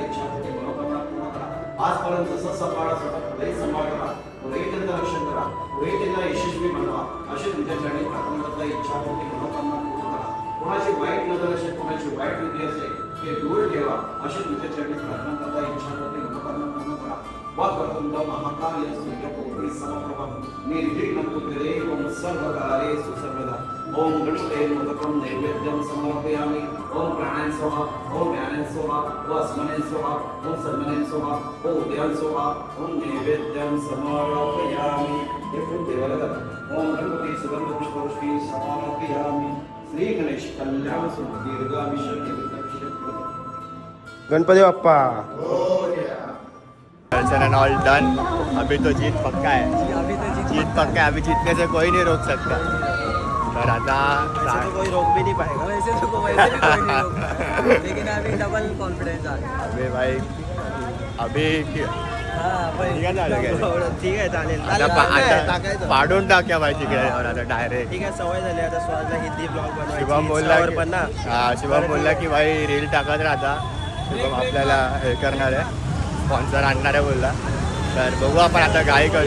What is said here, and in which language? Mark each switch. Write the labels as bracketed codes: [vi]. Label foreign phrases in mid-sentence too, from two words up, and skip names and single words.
[mr] इच्छापत्री मनोकामना पूर्ण करा. आजपर्यंत जसं सांभाळा पुढेही सांभाळ करा, पुढेही त्यांचं रक्षण करा, पुढेही त्यांना यशस्वी बनवा अशी तुमच्याकडे प्रार्थना करता. इच्छापत्री मनोकामना पूर्ण करा. कोणाची वाईट नजर असेल, कोणाची वाईट बुद्धी असेल ते दूर ठेवा अशी तुमच्याकडे प्रार्थना करता. इच्छापत्री मनोकामना पूर्ण करा. [sa] वक्रतुंड महाकाय सूर्यकोटि समप्रभं निर्विघ्नं कुरु देवं सर्वकार्येषु सर्वदा. ओम गणपते मोदकं नैवेद्यं समर्पयामि. ओम प्राणाय स्वाहा, ओम ज्ञानाय स्वाहा, ओम अस्मने स्वाहा, ओम सन्मने स्वाहा, ओम उदयाय स्वाहा, ओम नैवेद्यं समर्पयामि. [mr] हे फूल देवाला घाला. [sa] ओम गणपती सुगंध पुष्पवृष्टी समर्पयामि. [mr] श्री गणेश कल्याण सुख दीर्घायुष्य गणपती बाप्पा. [en] दर्शन and all done. [hi] अभी तो जीत पक्का है, जीत पक्का है. अभी जीतने से कोई नहीं रोक सकता. [mr] पर आता [hi] तो कोई रोक भी नहीं पाएगा. वैसे तो कोई नहीं रोकता, लेकिन अभी [en] double confidence [hi] आ गया. [mr] अभी भाई अभी ठीक आहे चालेल. आता पाडून टाक्या भाई तिकडे आता डायरेक्ट. ठीक आहे, सवय झाली आता स्वराजला हिंदी ब्लॉग बनवायची. शुभम बोलला Instaवर पण ना. शुभम बोलला की भाई रील टाकत राहता. शुभम आपल्याला हे करणार आहे, स्पॉन्सर आणणार आहे बोलला. तर बघू आपण आता काय करू.